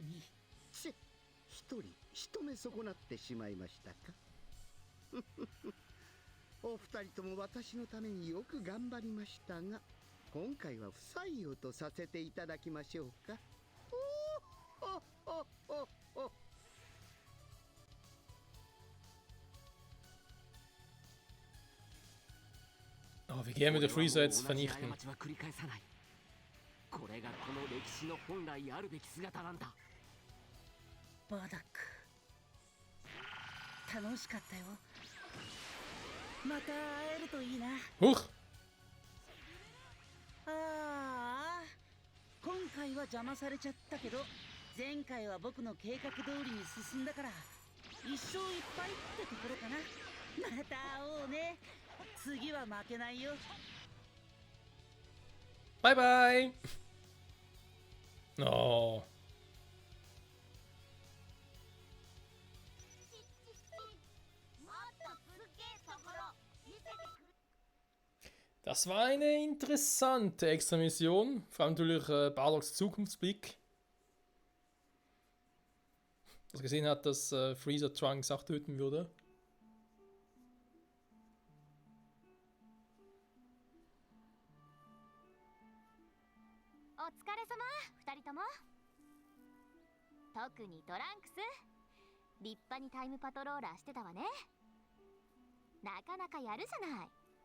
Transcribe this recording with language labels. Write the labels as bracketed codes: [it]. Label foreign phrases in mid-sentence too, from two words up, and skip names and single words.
[ja] 一人仕留め損なってしまいましたか。お二人とも私のためによく頑張りましたが、今回は不採用とさせていただきましょうか。おおおおお。 [de] Oh, wie gerne wir den Freezer jetzt [ja] 同じ [de] vernichten. [ja] 過ちは繰り返さない。これがこの歴史の本来あるべき姿なんだ。バーダック楽しかったよ。また会えるといいな。 [de] Huch! [ja] ああ、今回は邪魔されちゃったけど、前回は僕の計画通りに進んだから一勝いっぱいってところかな。また会おうね。次は負けないよ。 [en] Bye bye! Oh. [de] Das war eine interessante Extra-Mission. Vor allem natürlich Barlocks Zukunftsblick. Dass er gesehen hat, dass Freezer Trunks auch töten würde. [ja] お疲れ様、二人とも。特にトランクス、立派にタイムパトローラーしてたわね。なかなかやるじゃない。